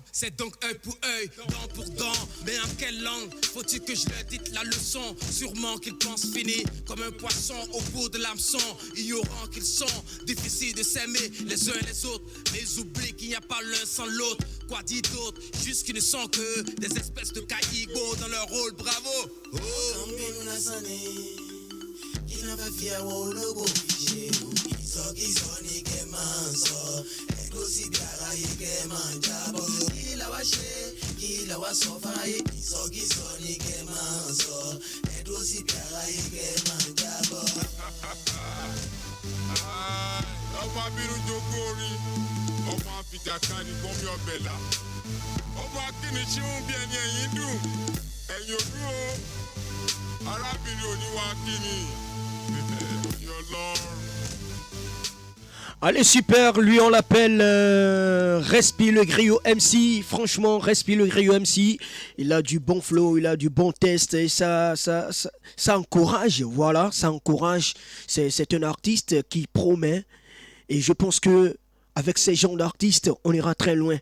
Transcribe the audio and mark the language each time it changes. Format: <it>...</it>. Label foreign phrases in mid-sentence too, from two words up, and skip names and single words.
<fr>C'est donc œil pour œil, dent pour dent. Mais en quelle langue faut-il que je leur dise la leçon? Sûrement qu'ils pensent fini comme un poisson au bout de l'hameçon. Ignorant qu'ils sont, difficiles de s'aimer les uns les autres. Mais ils oublient qu'il n'y a pas l'un sans l'autre. Quoi dit d'autre? Juste qu'ils ne sont que des espèces de caïgots dans leur rôle, bravo. Oh.</fr> <yo>Ìsọkísọ ni kẹ́ máa sọ ẹ̀dọ́ síbi aráyé kẹ́ máa jábọ̀ kí làwa ṣe kí làwa sọ fáráyé ìsọkísọ ni kẹ́ máa sọ ẹ̀dọ́ síbi aráyé kẹ́ máa jábọ̀. ọmọ abirú jogún orí ọmọ àfìjàkadì gbọmí ọbẹ̀ là ọmọ akíní ṣíwún bí ẹni ẹ̀yìn dùn ẹ̀yìn òdú o arábìnrin oníwà kíní òyìn ọlọ́run.</yo> <fr>Allez, super, lui on l'appelle Respi le griot MC. Franchement, Respi le griot MC, il a du bon flow, il a du bon test et ça encourage, voilà, ça encourage. C'est un artiste qui promet et je pense que avec ces genres d'artistes, on ira très loin.</fr>